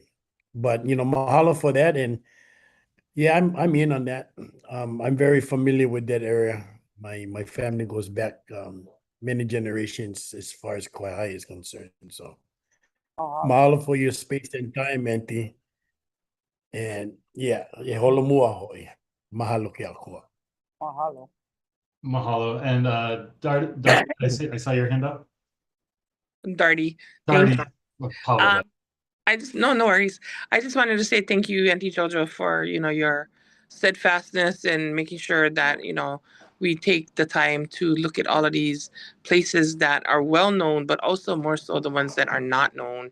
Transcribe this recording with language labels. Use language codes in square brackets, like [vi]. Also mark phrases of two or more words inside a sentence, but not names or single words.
[en] But mahalo for that. And yeah, I'm in on that. I'm very familiar with that area. My family goes back many generations as far as Kauai is concerned. So mahalo for your space and time, Auntie. And yeah, [haw] e holomua hoi. Mahalo ke akua. Mahalo. Mahalo. [en] And Darty, I saw your hand up. Darty. Thank Darty, apologize. No worries. I just wanted to say thank you, Auntie Jojo, for, your steadfastness and making sure that, we take the time to look at all of these places that are well known, but also more so the ones that are not known.